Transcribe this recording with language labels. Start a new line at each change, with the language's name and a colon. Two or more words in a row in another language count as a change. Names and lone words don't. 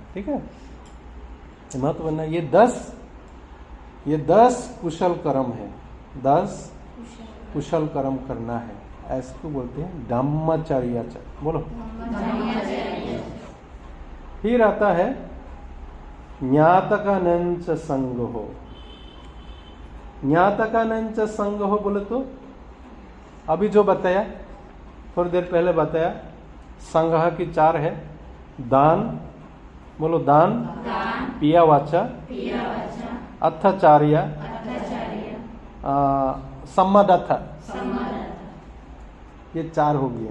Hindi: ठीक है। महत्वपूर्ण है। ये 10 कुशल कर्म है, 10 कुशल कर्म करना है। ऐसे बोलते हैं धम्मचर्या। बोलो। फिर आता है
Pali: ज्ञातकानंच संगो। ज्ञातकानंच संगो
Hindi: बोले तो अभी जो बताया, थोड़ी देर पहले बताया, संग्रह की 4 है। दान, बोलो दान,
Pali: पिया वाचा, अर्थाचार्य, सम्मादर्थ,
Hindi: ये 4 हो गई है।